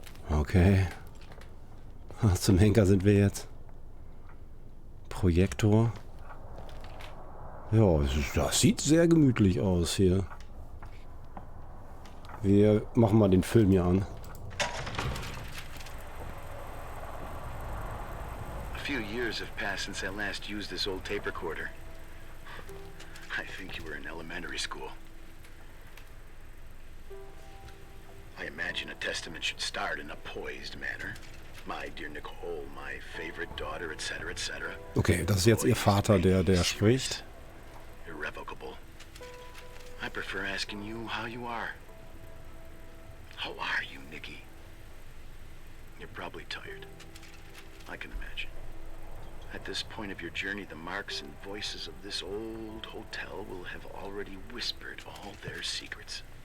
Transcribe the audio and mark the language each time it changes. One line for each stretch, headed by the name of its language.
German: Okay. Zum Henker sind wir jetzt. Projektor. Ja, das sieht sehr gemütlich aus hier. Wir machen mal den Film hier an.
English: A few years have passed since I last used this old tape recorder. I think you were in elementary school. I imagine a testament should start in a poised manner. My dear Nicole, my favorite daughter, etc., etc.
German: Okay, das ist jetzt ihr Vater, der spricht.
English: Irrevocable. I prefer asking you how you are. How are you, Nikki? You're probably tired. I can imagine. At this point of your journey, the marks and voices of this old hotel will have already whispered all their secrets.